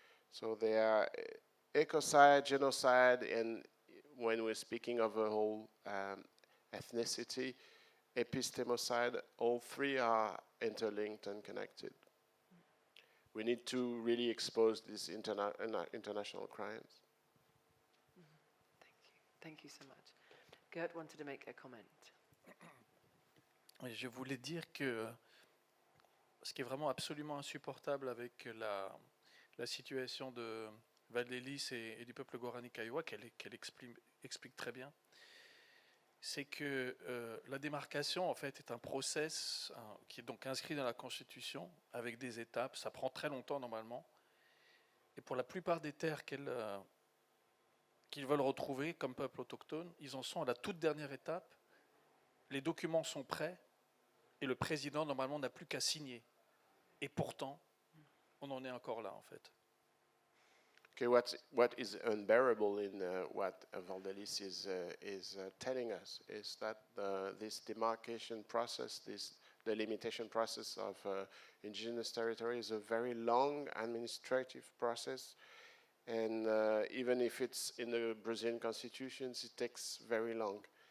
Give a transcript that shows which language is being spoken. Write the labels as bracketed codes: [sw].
[en] So they are ecocide, genocide, and when we're speaking of a whole ethnicity, epistemocide, all three are interlinked and connected. We need to really expose these international crimes. Thank you so much. Gert wanted to make a comment. [fr] Oui, je voulais dire que ce qui est vraiment absolument insupportable avec la situation de Valdelice et du peuple Guarani Kaiowá, qu'elle explique très bien, c'est que la démarcation en fait est un process qui est donc inscrit dans la Constitution avec des étapes. Ça prend très longtemps normalement, et pour la plupart des terres qu'ils veulent retrouver comme peuple autochtone, ils en sont à la toute dernière étape. Les documents sont prêts et le président normalement n'a plus qu'à signer. Et pourtant, on en est encore là en fait. [en] Okay, what is unbearable in what Valdelice is telling us is that this demarcation process, this delimitation process of indigenous territory is a very long administrative process, and even if it's in the Brazilian constitutions, it takes very long.